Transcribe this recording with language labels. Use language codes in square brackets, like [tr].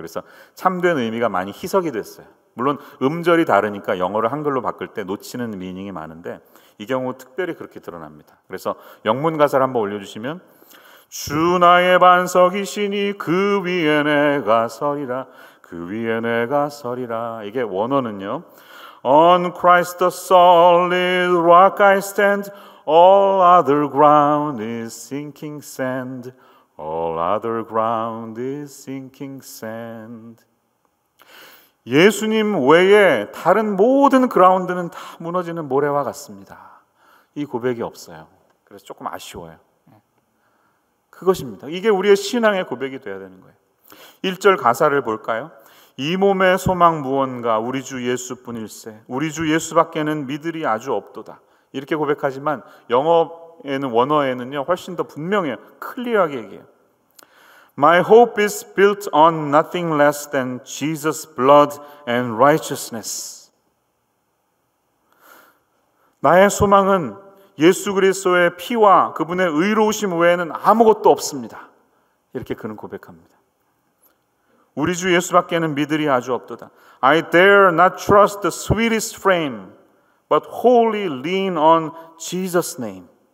[ko] 그래서 참된 의미가 많이 희석이 됐어요. 물론 음절이 다르니까 영어를 한글로 바꿀 때 놓치는 미닝이 많은데 이 경우 특별히 그렇게 드러납니다. 그래서 영문 가사를 한번 올려주시면, 주 나의 반석이시니 그 위에 내가 서리라, 그 위에 내가 서리라. 이게 원어는요, [en] On Christ the solid rock I stand, all other ground is sinking sand, all other ground is sinking sand. [ko] 예수님 외에 다른 모든 그라운드는 다 무너지는 모래와 같습니다. 이 고백이 없어요. 그래서 조금 아쉬워요. 그것입니다. 이게 우리의 신앙의 고백이 돼야 되는 거예요. 1절 가사를 볼까요? 이 몸의 소망 무언가 우리 주 예수뿐일세, 우리 주 예수밖에는 믿으리 아주 없도다. 이렇게 고백하지만 영어에는, 원어에는요 훨씬 더 분명해요. 클리어하게 얘기해요. [en] My hope is built on nothing less than Jesus' blood and righteousness. [ko] 나의 소망은 예수 그리스도의 피와 그분의 의로우심 외에는 아무것도 없습니다. 이렇게 그는 고백합니다. 우리 주 예수밖에는 믿으리 아주 없도다. [en] I dare not trust the sweetest frame, but wholly lean on Jesus' name.